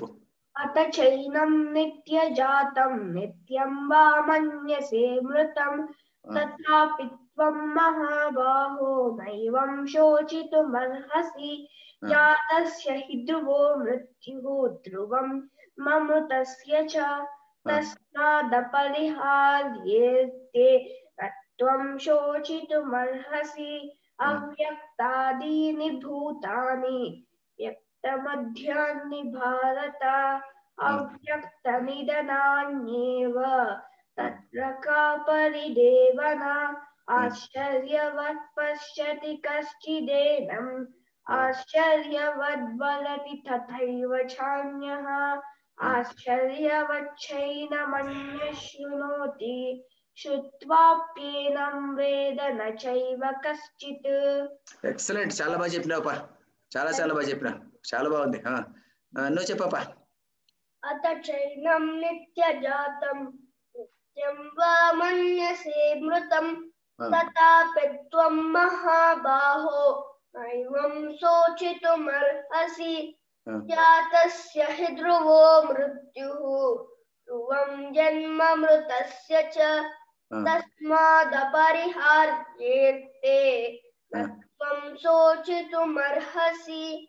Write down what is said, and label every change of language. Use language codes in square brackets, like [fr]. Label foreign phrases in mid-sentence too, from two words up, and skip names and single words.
[sa] अतचैनं नित्यजातं नित्यं वा मन्यसे मृतं तथापि त्वं महाबाहो नैवं शोचितुमर्हसि जातस्य हि ध्रुवो मृत्युः ध्रुवं ममृतस्य च तस्मादपरिहार्येते त्वं शोचितुमर्हसि अव्यक्तादीनि भूतानि व्यक्तमध्यानि भारत अव्यक्तनिधनान्येव तत्र का परिदेवना आश्चर्यवत् पश्यति कश्चिदेनम् आश्चर्यवद्वदति तथैव चान्यः आश्चर्यवच्चैनमन्यः शृणोति श्रुत्वाप्येनं वेद न चैव कश्चित्. [te] ఎక్సలెంట్, చాలా బాగా చెప్పినావుపా, చాలా బాగా చెప్పినావు, చాలా బాగుంది. నువ్వు చెప్పపా. [sa] अत चैनं नित्यजातं नित्यं वा मन्यसे मृतं तथापि त्वं महाबाहो नैवं शोचितुमर्हसि जातस्य हि ध्रुवो मृत्युः ध्रुवं जन्म मृतस्य च तस्मादपरिहार्येते त्वं शोचितुमर्हसि